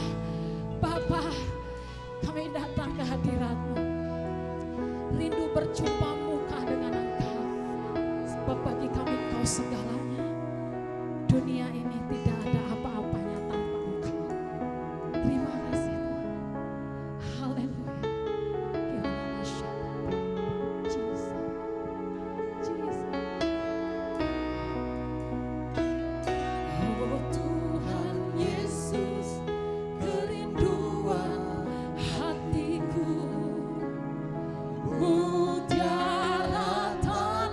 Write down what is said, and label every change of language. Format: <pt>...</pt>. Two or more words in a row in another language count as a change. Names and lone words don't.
<id>Bapa, kami datang ke hadirat-Mu, rindu berjumpa muka dengan Engkau, sebab bagi kami Engkau segalanya. Dunia ini tidak ada apa-apanya tanpa Engkau. Terima kasih Tuhan. Haleluya. Jesus. Jesus. Oh Tuhan Yesus, kerinduan hatiku, mutiara</id>